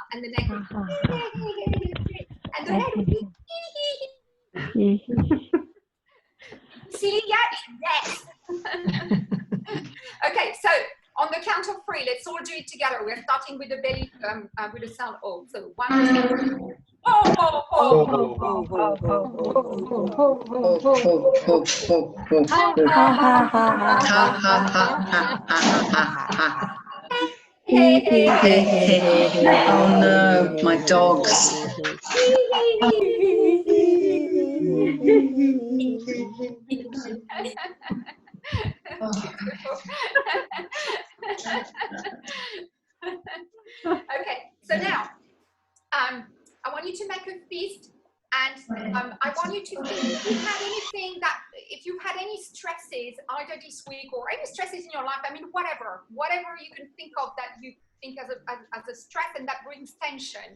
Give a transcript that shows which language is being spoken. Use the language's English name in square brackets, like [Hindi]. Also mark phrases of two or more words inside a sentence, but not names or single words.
[English] And the neck would be and the head would be silly yet? Yes. Okay, so on the count of 3, let's all do it together. We're starting with the belly, with the sound O. So 1, 2, 3. Ho, ho, ho, ho, ho, ho, ho. Hey, hey, hey, hey. Oh no, my dogs. Okay, so now I want you to make a fist, and I want you to think if you've had anything that, if you've had any stresses either this week or any stresses in your life, I mean, whatever you can think of that you think as a stress and that brings tension.